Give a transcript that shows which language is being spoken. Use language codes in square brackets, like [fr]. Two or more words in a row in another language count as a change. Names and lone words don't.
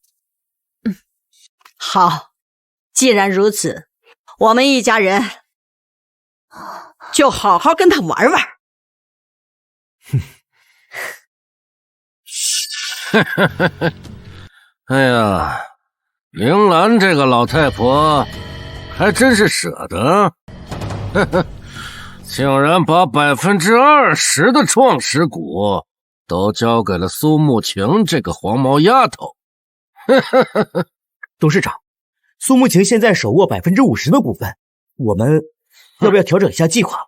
[zh] 好，既然如此，我們一家人就好好跟他玩玩。哎呀，玲蘭這個老太婆還真是捨得，竟然把20%的創始股都交給了蘇慕晴這個黃毛丫頭。董事長，蘇慕晴現在手握50%的股份，我們要不要調整一下計劃？